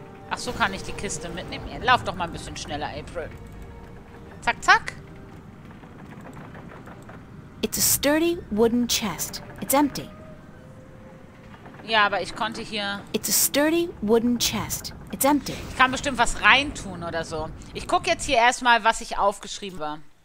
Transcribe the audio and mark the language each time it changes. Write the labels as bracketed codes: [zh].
[de] Ach, so kann ich die Kiste mitnehmen. Lauf doch mal ein bisschen schneller, April. Zack, zack. [en] It's a sturdy wooden chest. It's empty. [de] Ja, aber ich konnte hier... [en] It's a sturdy wooden chest. It's empty. [de] Ich kann bestimmt was reintun oder so. Ich gucke jetzt hier erstmal, was ich aufgeschrieben habe.